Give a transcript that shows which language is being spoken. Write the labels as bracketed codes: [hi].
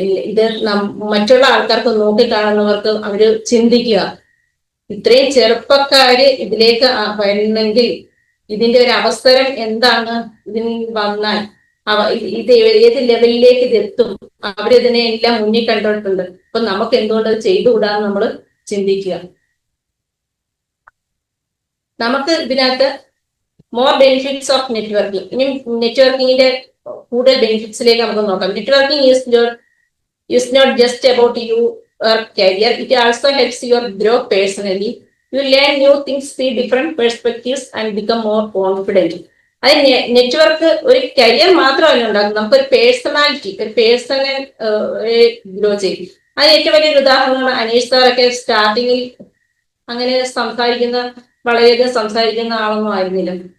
[ml] ഇത് മറ്റുള്ള ആൾക്കാർക്ക് നോക്കിക്കാണുന്നവർക്ക് അവര് ചിന്തിക്കുക, ഇത്രയും ചെറുപ്പക്കാര് ഇതിലേക്ക് വരണമെങ്കിൽ ഇതിന്റെ ഒരു അവസരം എന്താണ്, ഇതിന് വന്നാൽ ഇത് ഏത് ലെവലിലേക്ക് ഇതെത്തും, അവരിതിനെ എല്ലാം മുന്നിൽ കണ്ടിട്ടുണ്ട്. അപ്പൊ നമുക്ക് എന്തുകൊണ്ട് അത് ചെയ്തുകൂടാന്ന് നമ്മൾ ചിന്തിക്കുക. നമുക്ക് ഇതിനകത്ത് [en] More benefits of networking. [ml] ഇനി നെറ്റ്വർക്കിങ്ങിന്റെ കൂടുതൽ ബെനിഫിറ്റ്സിലേക്ക് നമുക്ക് നോക്കാം. [en] Networking is not just about your career, it also helps you grow personally. You learn new things, see different perspectives and become more confident. [ml] അത് നെറ്റ്വർക്ക് ഒരു കരിയർ മാത്രമല്ല ഉണ്ടാക്കും, നമുക്കൊരു പേഴ്സണാലിറ്റി, ഒരു പേഴ്സണൽ ഗ്രോ ചെയ്യും. അത് ഏറ്റവും വലിയൊരു ഉദാഹരണമാണ് അനീഷ് സാറൊക്കെ സ്റ്റാർട്ടിങ്ങിൽ അങ്ങനെ വളരെയധികം സംസാരിക്കുന്ന ആളൊന്നും ആയിരുന്നില്ല.